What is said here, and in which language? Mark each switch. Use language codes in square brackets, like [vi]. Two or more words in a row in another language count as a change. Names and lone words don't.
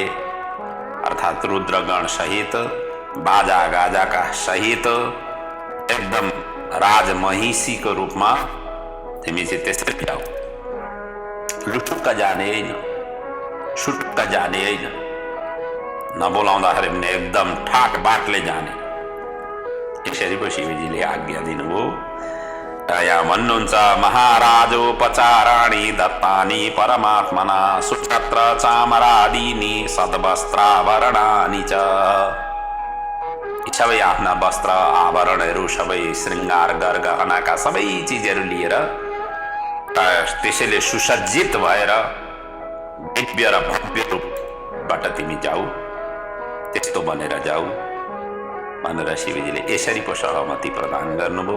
[ne] अर्थात् रुद्रगण सहित, बाजा गाजाका सहित एकदम राजमहिषीको रूपमा तिमी चाहिँ त्यसरी जाऊ। लुटुक्क जाने होइन, सुटुक्क जाने होइन, नबोलाउँदाखेरि पनि एकदम ठाट बाटले जाने। यसरी पो शिवजीले आज्ञा दिनुभयो। यहाँ भन्नुहुन्छ, [sa] महाराजोपचाराणि दत्तानि परमात्मना सुछत्र चामरादीनि सद्वस्त्राभरणानि च। [ne] सबै आफ्ना वस्त्र आभरणहरू, सबै श्रृङ्गार गरगहनाका सबै चिजहरू लिएर त्यसैले सुसज्जित भएर दिव्य र भव्य रूपबाट तिमी जाऊ, त्यस्तो बनेर जाऊ भनेर शिवजीले यसरी पो सहमति प्रदान गर्नुभयो।